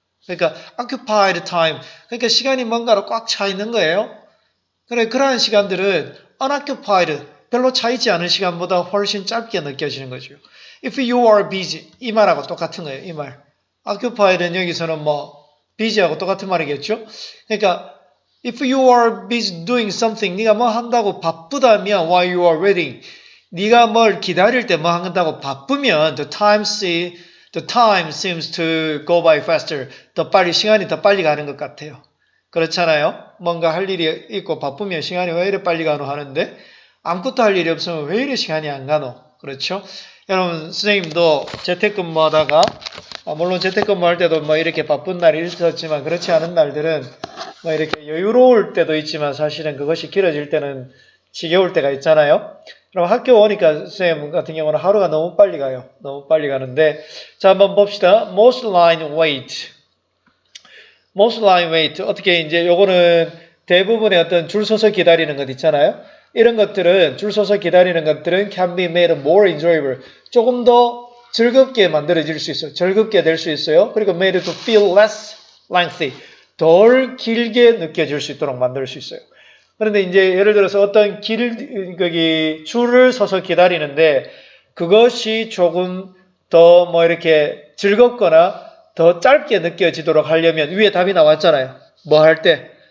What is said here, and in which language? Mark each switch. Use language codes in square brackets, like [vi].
[ko] 그러니까 [en] occupied time, [ko] 그러니까 시간이 뭔가로 꽉 차 있는 거예요. 그러한 시간들은 unoccupied, 별로 차 있지 않은 시간보다 훨씬 짧게 느껴지는 거죠. [en] If you are busy, [ko] 이 말하고 똑같은 거예요. 이 말. occupied는 여기서는 busy하고 똑같은 말이겠죠. 그러니까 [en] if you are busy doing something, [ko] 네가 뭐 한다고 바쁘다면 [en] while you are waiting, [ko] 네가 뭘 기다릴 때 뭐 한다고 바쁘면 [en] the time seems to go by faster. [ko] 시간이 더 빨리 가는 것 같아요. 그렇잖아요. 뭔가 할 일이 있고 바쁘면 시간이 왜 이래 빨리 가노 하는데 아무것도 할 일이 없으면 왜 이래 시간이 안 가노. 그렇죠? 여러분 선생님도 재택근무하다가 물론 재택근무할 때도 이렇게 바쁜 날이 있었지만 그렇지 않은 날들은 이렇게 여유로울 때도 있지만 사실은 그것이 길어질 때는 지겨울 때가 있잖아요. 그럼 학교 오니까 선생님 같은 경우는 하루가 너무 빨리 가요. 너무 빨리 가는데 자 한번 봅시다. [en] Most line wait. Most line wait. [ko] 어떻게 이제 요거는 대부분의 어떤 줄 서서 기다리는 것 있잖아요. 이런 것들은 줄 서서 기다리는 것들은 [en] can be made more enjoyable. [ko] 조금 더 즐겁게 만들어질 수 있어요. 즐겁게 될 수 있어요. 그리고 [en] made to feel less lengthy. [ko] 덜 길게 느껴질 수 있도록 만들 수 있어요. 그런데 이제 예를 들어서 어떤 줄을 서서 기다리는데 그것이 조금 더 이렇게 즐겁거나 더 짧게 느껴지도록 하려면 위에 답이 나왔잖아요. 뭐 할 때?